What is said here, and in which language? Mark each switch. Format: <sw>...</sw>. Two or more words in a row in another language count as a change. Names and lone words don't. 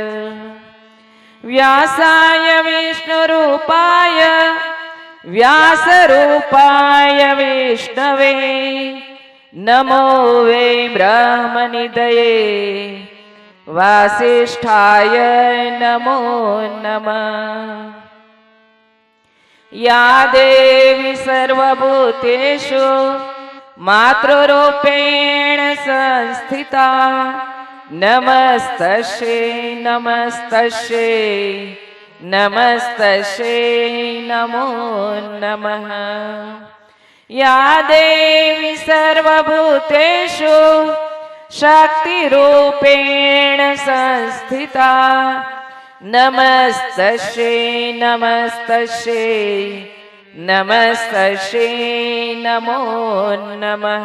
<sa>વ્યાસાય વિષ્ણુરૂપાય વ્યાસરૂપાય વિષ્ણવે નમો વૈ બ્રહ્મનિધયે વાસિષ્ઠાય નમો નમઃ. યા દેવી સર્વભૂતેષુ માતૃરૂપેણ સંસ્થિતા નમસ્તસ્યૈ નમસ્તસ્યૈ नमस्तस्यै नमो नमः। या देवी सर्वभूतेषु शक्तिरूपेण संस्थिता नमस्तस्यै नमस्तस्यै नमस्तस्यै नमो नमः।</sa>